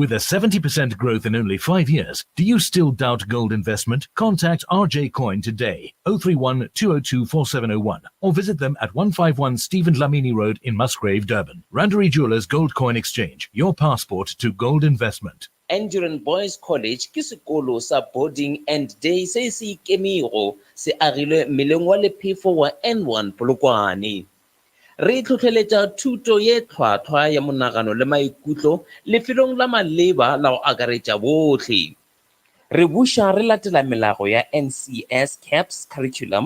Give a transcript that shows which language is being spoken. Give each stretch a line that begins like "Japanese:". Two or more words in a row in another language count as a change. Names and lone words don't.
English: With a 70% growth in only 5 years, do you still doubt gold investment? Contact RJ Coin today, 031 202 4701, or visit them at 151 Stephen Lamini Road in Musgrave, Durban. Randery Jewelers Gold Coin Exchange, your passport to gold investment.
Northern Sotho: Enduran Boys College ke sekolo sa
English: boarding and day
Northern Sotho: se se ikemego se agilwe meleng wa lephefo wa N1 Polokwane. Re tlhotlheletsa thuto ye tlhwatlhwa ya monagano le maikutlo lefelong la maleba la go akaretsa botlhe. Re busha re latela melago ya
English: NCS CAPS curriculum.